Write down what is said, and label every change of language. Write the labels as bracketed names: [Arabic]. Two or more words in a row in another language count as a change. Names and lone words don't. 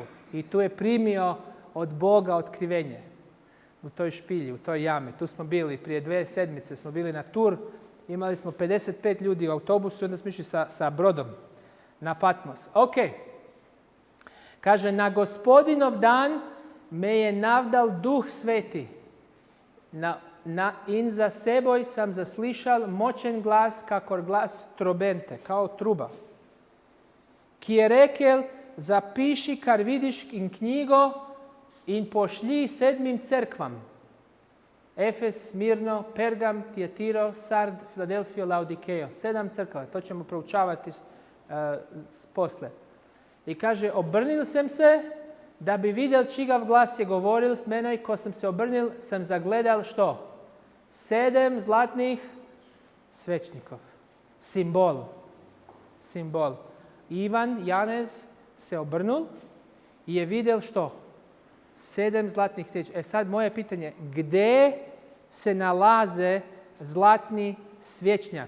[Bosnian] I tu je primio od Boga otkrivenje u toj špilji, u toj jami. Tu smo bili prije 2 sedmice, smo bili na tur, imali smo 55 ljudi u autobusu i onda smo išli sa brodom na Patmos. [Slovenian] Ok. Kaže, na Gospodinov dan me je navdal Duh Sveti. In za seboj sam zaslišal močen glas, kakor glas trobente, [Bosnian] kao truba. [Slovenian] Ki je rekel, zapiši, kar vidiš in knjigo in pošlji 7 crkvam. Efes, Smirno, Pergam, Tiatiro, Sard, Filadelfijo, Laodikejo. [Bosnian] 7 crkava, to ćemo proučavati posle. I kaže, [Slovenian] obrnil sam se da bi vidjel čigav glas je govoril s menoj, ko sam se obrnil, sam zagledal što? 7 zlatnih svečnikov. [Bosnian] Simbol. Ivan, Janez se obrnul i je vidjel što? 7 zlatnih svečnika. Sad moje pitanje, gdje se nalaze zlatni svečnjak?